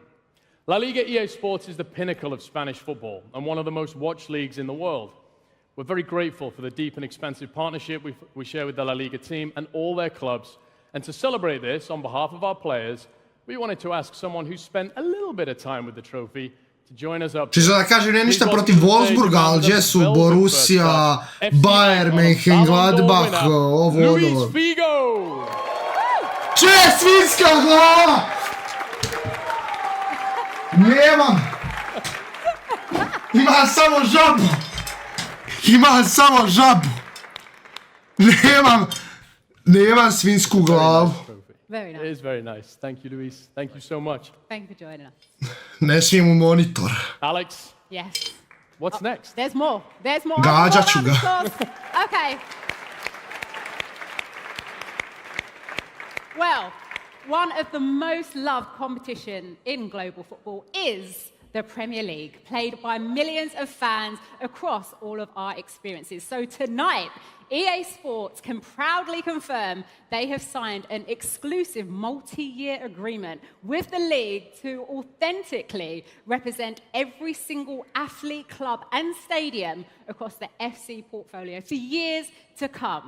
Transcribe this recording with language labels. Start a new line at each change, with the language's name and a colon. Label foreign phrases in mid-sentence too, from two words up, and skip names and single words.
English: La Liga EA Sports is the pinnacle of Spanish football and one of the most watched leagues in the world. We're very grateful for the deep and expansive partnership we share with the La Liga team and all their clubs. And to celebrate this, on behalf of our players, we wanted to ask someone who spent a little bit of time with the trophy to join us up.
Bosnian: Čisto da kažem, nije ništa protiv Wolfsburga, ali gdje su Borussia, Bayern München, Gladbach, ovo ono. Če je svinska glava? Nemam. Imam samo žabu. Imam samo žabu. Nemam svinsku glavu.
English: Very nice. It is very nice. Thank you, Luis. Thank you so much. Thank you for joining us.
Bosnian: Ne smijem u monitor.
English: Alex, Yes. what's next? There's more. There's more.
Bosnian: Gađat ću ga.
English: Okay. Well, one of the most loved competition in global football is the Premier League, played by millions of fans across all of our experiences. So tonight, EA Sports can proudly confirm they have signed an exclusive multi-year agreement with the league to authentically represent every single athlete, club and stadium across the FC portfolio for years to come.